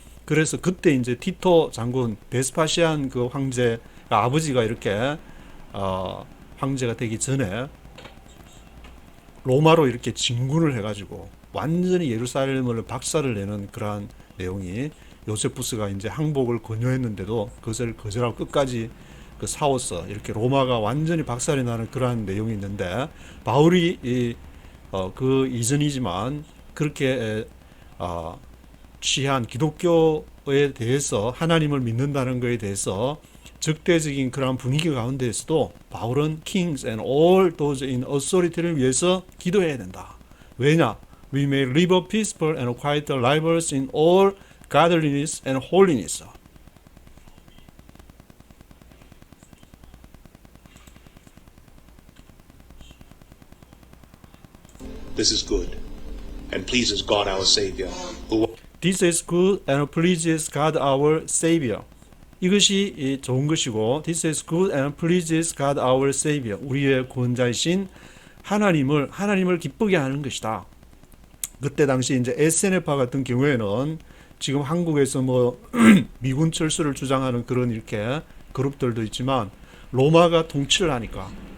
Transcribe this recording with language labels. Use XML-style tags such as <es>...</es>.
<ko>그래서 그때 이제 티토 장군, 베스파시안 그 황제 아버지가 이렇게 황제가 되기 전에 로마로 이렇게 진군을 해가지고 완전히 예루살렘을 박살을 내는 그러한 내용이, 요세푸스가 이제 항복을 권유했는데도 그것을 거절하고 끝까지 그 싸워서 이렇게 로마가 완전히 박살이 나는 그러한 내용이 있는데, 바울이 그 이전이지만 그렇게 취한 기독교에 대해서 하나님을 믿는다는 것에 대해서 적대적인 그런 분위기 가운데에서도 바울은</ko> <en>kings and all those in authority</en> <ko>를 위해서 기도해야 된다. 왜냐?</ko> <en>We may live a peaceful and quiet lives in all godliness and holiness. This is good and pleases God our Savior, who This is good and pleases God our Savior.</en> <ko>이것이 좋은 것이고,</ko> <en>This is good and pleases God our Savior.</en> <ko>우리의 구원자이신 하나님을 기쁘게 하는 것이다. 그때 당시 이제 SNF파 같은 경우에는 지금 한국에서 뭐 미군 철수를 주장하는 그런 이렇게 그룹들도 있지만 로마가 통치를 하니까</ko>